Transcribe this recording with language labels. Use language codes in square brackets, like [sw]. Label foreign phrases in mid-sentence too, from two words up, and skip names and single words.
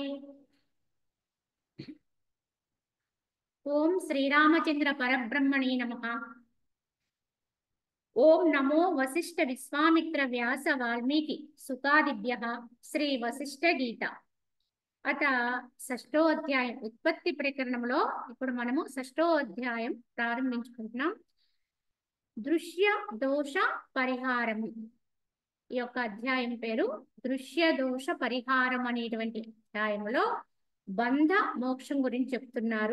[sa] ओम श्रीरामचंद्र परब्रह्मणे नमः। ओम नमो वसिष्ठ विश्वामित्र व्यास वाल्मीकि सुकादिभ्यः श्री वसिष्ठ गीता [te] అత షష్టో అధ్యాయం ఉత్పత్తి ప్రకరణంలో ఇప్పుడు మనము షష్టో అధ్యాయం ప్రారంభించుకుంటున్నాం. దృశ్య దోష పరిహారము. ఈ యొక్క అధ్యాయం పేరు దృశ్య దోష పరిహారం అనేటువంటి అధ్యాయంలో బంధ మోక్షం గురించి చెప్తున్నారు.